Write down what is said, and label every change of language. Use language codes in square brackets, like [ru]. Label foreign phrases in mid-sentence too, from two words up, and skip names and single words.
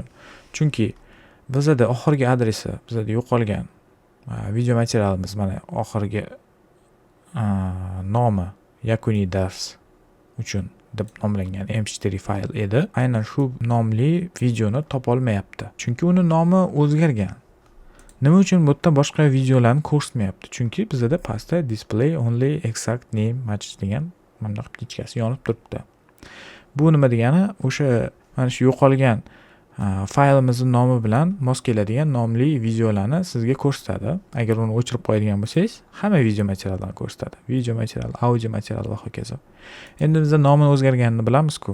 [uz] Chunki bizda oxirgi adresi bizda yo'qolgan video materialimiz mana oxirgi nomi yakuniy dars uchun deb nomlangan mp4 fayl edi. Aynan shu nomli videoni topa olmayapti. Chunki uni nomi o'zgargan. Nima uchun bu yerda boshqa videolarni ko'rsatmayapti? Chunki bizda pastda [en] display only exact name match [uz] degan mana bu ichkasi yonib turibdi. Bu nima degani? O'sha mana shu yo'qolgan faylimizning nomi bilan mos keladigan nomli videolarni sizga ko'rsatadi. Agar uni o'chirib qo'yadigan bo'lsangiz, hamma video materiallarni ko'rsatadi. Video material, audio material va hokazo. Endi bizda nomi o'zgarganini bilamiz-ku.